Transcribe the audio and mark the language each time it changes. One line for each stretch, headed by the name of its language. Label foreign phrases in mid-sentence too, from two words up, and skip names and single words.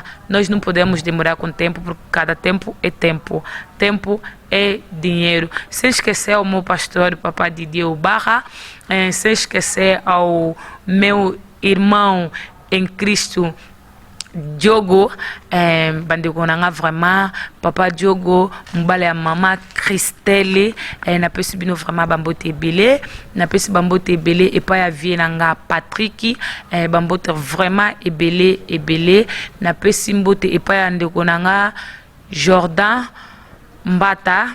Portuguese: Nós não podemos demorar com o tempo, porque cada tempo é tempo. Tempo é dinheiro. Sem esquecer ao meu pastor, Papa Didier Barra, sem esquecer ao meu irmão em Cristo, Diogo,
Lingala: bandegonanga vraiment, Papa Diogo, mbale ya mama Christelle, na pesi bino vraiment bambote ebele, na pesi bambote ebele et pas ya vie nanga Patrick, bambote vraiment ebele, na pesi mbote et pas ya ndegonanga Jordan Mbata.